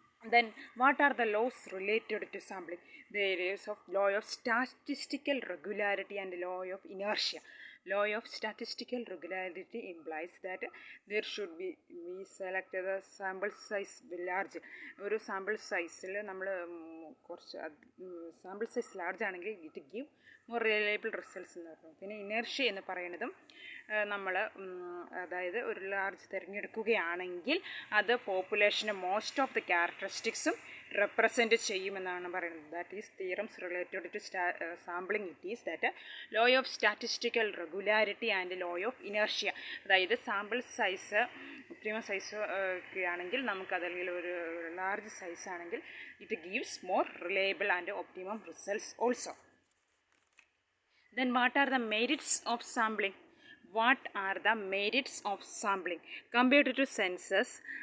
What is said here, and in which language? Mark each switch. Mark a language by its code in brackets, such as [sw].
[en] Then what are the laws related to sampling? The areas of law of statistical regularity and law of inertia. Law of statistical regularity implies that there should be we select the sample size large. [ml] ഒരു sample സൈസിൽ നമ്മൾ കുറച്ച് sample size large ആണെങ്കിൽ [en] it give more reliable results [ml] എന്ന് പറഞ്ഞു. പിന്നെ inertia എന്ന് പറയുന്നതും നമ്മൾ അതായത് ഒരു ലാർജ് തിരഞ്ഞെടുക്കുകയാണെങ്കിൽ അത് population most of the ക്യാരക്ടറിസ്റ്റിക്സും represent ചെയ്യുമെന്നാണ് പറയുന്നത്. [en] That is theorems related to sampling. It is that law of statistical regularity and law of inertia. [ml] അതായത് സാമ്പിൾ സൈസ് ഒപ്റ്റിമം സൈസ് ഒക്കെ ആണെങ്കിൽ നമുക്കതല്ലെങ്കിൽ ഒരു ലാർജ് സൈസ് ആണെങ്കിൽ [en] It gives more reliable and optimum results also. Then what are the merits of sampling? what are the merits of sampling compared to census?